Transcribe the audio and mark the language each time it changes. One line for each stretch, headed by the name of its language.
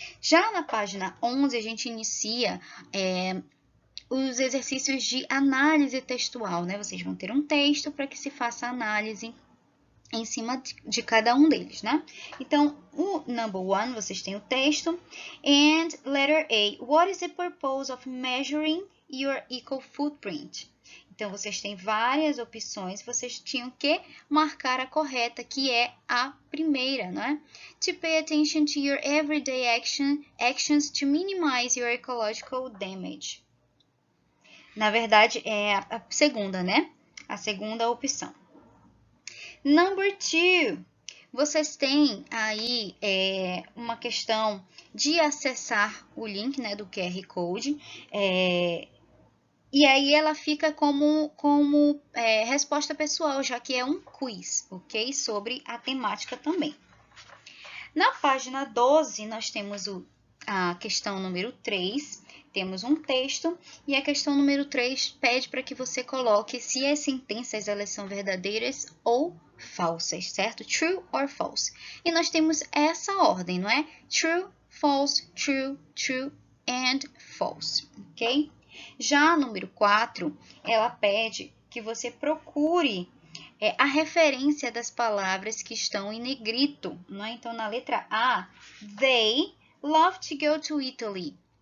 Portuguese: Já na página 11, a gente inicia os exercícios de análise textual, né? Vocês vão ter um texto para que se faça análise em cima de cada um deles, né? Então, o number 1, vocês têm o texto.
English: And letter A, what is the purpose of measuring your eco footprint?
Portuguese: Então, vocês têm várias opções, vocês tinham que marcar a correta, que é a primeira, não é?
English: To pay attention to your everyday actions to minimize your ecological damage.
Portuguese: Na verdade, é a segunda, né? A segunda opção. Number 2, vocês têm aí uma questão de acessar o link, né, do QR Code, e aí ela fica como resposta pessoal, já que é um quiz, ok? Sobre a temática também. Na página 12, nós temos a questão número 3, temos um texto, e a questão número 3 pede para que você coloque se as sentenças elas são verdadeiras ou falsas, certo?
English: True or false.
Portuguese: E nós temos essa ordem, não é?
English: True, false, true, true and false, ok?
Portuguese: Já a número 4, ela pede que você procure a referência das palavras que estão em negrito, não é? Então, na letra A,
English: they love to go to Italy.